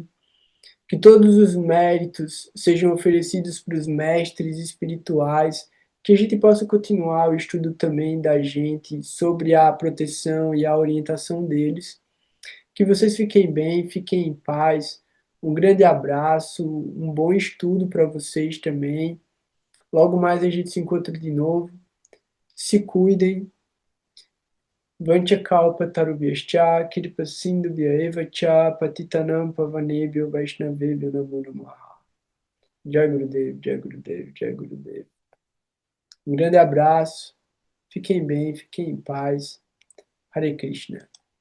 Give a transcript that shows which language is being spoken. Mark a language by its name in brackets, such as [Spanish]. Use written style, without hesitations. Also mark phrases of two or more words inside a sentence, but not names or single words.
[Portuguese] Que todos os méritos sejam oferecidos para os mestres espirituais, que a gente possa continuar o estudo também da gente sobre a proteção e a orientação deles. Que vocês fiquem bem, fiquem em paz. Um grande abraço, um bom estudo para vocês também. Logo mais a gente se encontra de novo. Se cuidem. [Sanskrit] Vancha kalpa tarubhyascha, kripa sindhu eva cha, patitanam pavanebhyo vaishnavebhyo namo namaha. Jai Gurudev, Jai Gurudev, Jai Gurudev. [Portuguese] Um grande abraço. Fiquem bem, fiquem em paz. [Sanskrit] Hare Krishna.